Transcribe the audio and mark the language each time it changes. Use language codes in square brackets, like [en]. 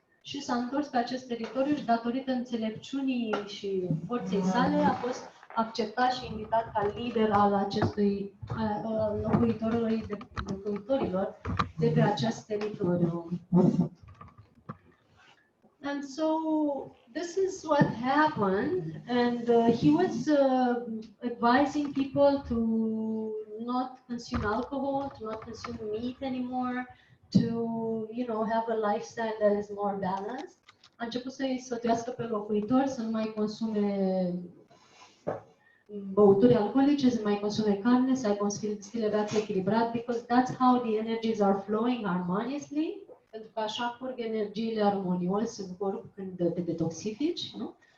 [ro] Și s-a întors pe acest teritoriu și datorită înțelepciunii și forței sale a fost acceptat și invitat ca lider al acestui locuitorilor de pe acest teritoriu. [en] And so this is what happened, and he was advising people to not consume alcohol, to not consume meat anymore, to, you know, have a lifestyle that is more balanced. [ro] A început să-i sfătuiască pe locuitori să nu mai consume băuturi alcoolice, să mai consume carne, să aibă un stil de viață echilibrat, [en] because that's how the energies are flowing harmoniously. [ro] Pentru că așa curg energiile armonios în corp când te detoxifici, nu?